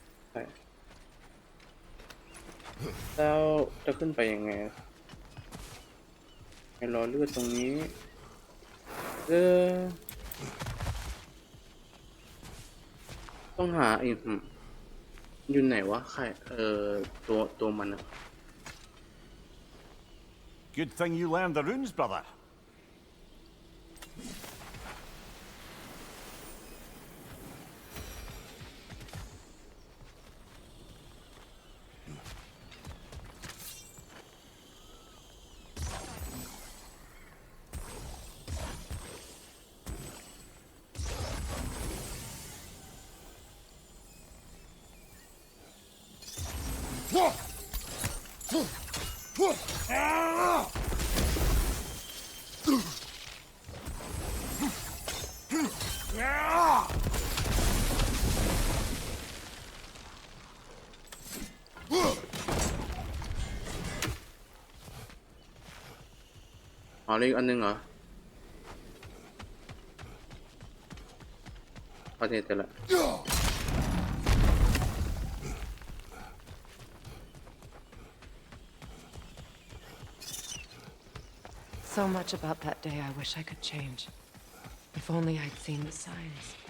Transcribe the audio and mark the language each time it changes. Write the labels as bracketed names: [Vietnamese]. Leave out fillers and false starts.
[Thai] ใช่แล้วจะขึ้นไปยังไงให้รอเลือดตรงนี้ ต้องหาอยู่ไหนวะใครตัวมันอะ [English] Good thing you learned the runes, brother. Ah! [Thai] อ๋ออีกอันนึงเหรอโอเคเจอละ [English] So much about that day I wish I could change. If only I'd seen the signs.